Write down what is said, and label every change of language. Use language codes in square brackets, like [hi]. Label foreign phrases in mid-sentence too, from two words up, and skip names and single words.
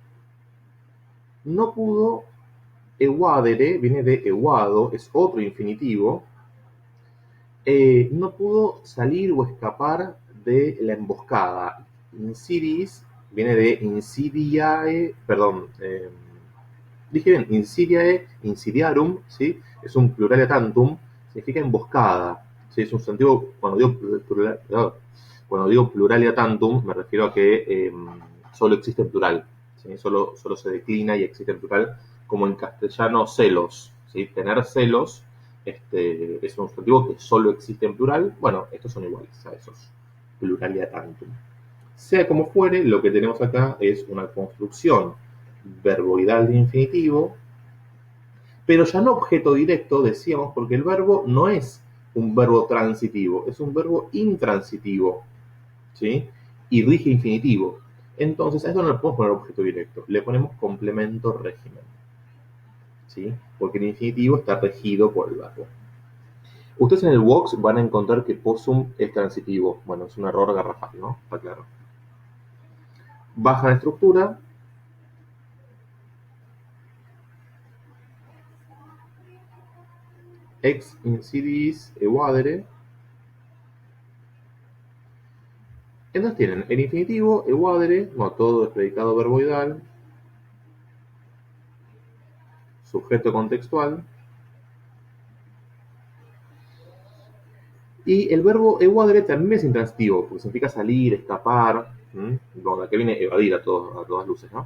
[es] No pudo evadere, viene de evado, es otro infinitivo. No pudo salir o escapar de la emboscada. Insidis viene de insidiae, perdón, dije bien, [la] insidiae, insidiarum, [es] ¿sí? Es un [la] pluralia tantum, [es] significa emboscada, ¿sí? Es un sustantivo, cuando digo [la] pluralia tantum, [es] me refiero a que solo existe en plural, ¿sí? Solo se declina y existe en plural, como en castellano celos, ¿sí? Tener celos es un sustantivo que solo existe en plural. Bueno, estos son iguales a esos, [la] pluralia tantum. [es] Sea como fuere, lo que tenemos acá es una construcción verboidal de infinitivo, pero ya no objeto directo, decíamos, porque el verbo no es un verbo transitivo, es un verbo intransitivo, ¿sí? Y rige infinitivo. Entonces, a esto no le podemos poner objeto directo, le ponemos complemento régimen, ¿sí? Porque el infinitivo está regido por el verbo. Ustedes en el Vox van a encontrar que possum es transitivo. Bueno, es un error garrafal, ¿no? Está claro. Baja la estructura. [la] Ex insidis evadere. [es] Entonces tienen el infinitivo, evadere, no, todo es predicado verboidal, sujeto contextual, y el verbo evadere también es intransitivo, porque significa salir, escapar, bueno, que viene evadir a todas luces, ¿no?